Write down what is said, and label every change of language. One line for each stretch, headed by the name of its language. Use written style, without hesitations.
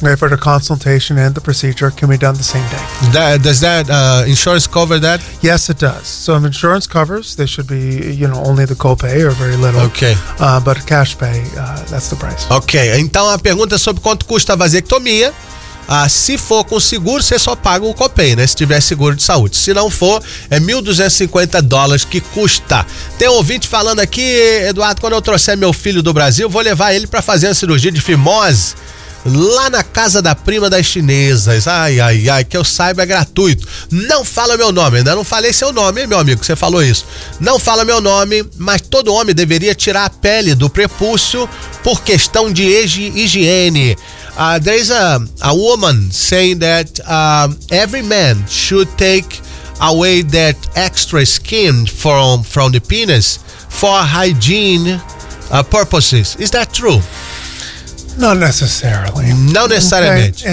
English: For the consultation and the procedure can be done the same day. Does that insurance cover that? Yes, it does. So if insurance covers, there should be, you know, only the copay or very little. Okay. But cash pay, that's the price. Okay.
Portuguese: Então a pergunta é sobre quanto custa a vasectomia. Se for com seguro, você só paga o copay, né? Se tiver seguro de saúde. Se não for, é $1,250 que custa. Tem um ouvinte falando aqui, Eduardo, quando eu trouxer meu filho do Brasil, vou levar ele para fazer uma cirurgia de fimose lá na casa da prima das chinesas. Ai, ai, ai, que eu saiba, é gratuito. Não fala meu nome, ainda não falei seu nome, hein, meu amigo, você falou isso. Não fala meu nome, mas todo homem deveria tirar a pele do prepúcio por questão de higiene.
English: There is a woman saying that every man should take away that extra skin from the penis for hygiene purposes. Is that true? Not necessarily. Not necessarily.